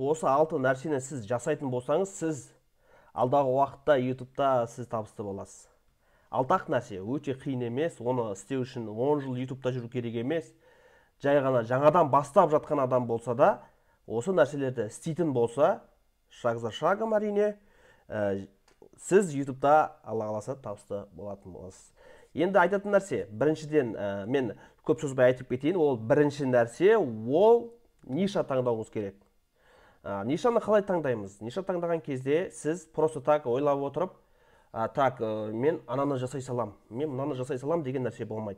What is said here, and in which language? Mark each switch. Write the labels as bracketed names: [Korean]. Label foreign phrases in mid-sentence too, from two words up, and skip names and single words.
[Kazakh] Осы 6 нәрсені сіз жасайтын болсаңыз, сіз алдағы уақытта YouTube'та сіз табысты боласыз. 6 нәрсе өте қиын емес, оны істеу үшін 10 жыл YouTube'та жүру керек емес. Жай ғана жаңадан бастап жатқан адам болса да, осы нәрселерді істейтін болса, [Russian] шаг за шагом [Kazakh] әрине, сіз YouTube'да алла қаласа табысты болатын боласыз. Енді айтатын нәрсе, біріншіден мен көп сөзбай айтып кетейін, ол бірінші нәрсе, ол ниша таңдауыңыз керек. Нишаны қалай таңдаймыз? Ниша таңдаған кезде сіз [Russian] просто так [Kazakh] ойлап отырып, мен ананы жасай салам, мен мынаны жасай салам деген нәрсе болмайды.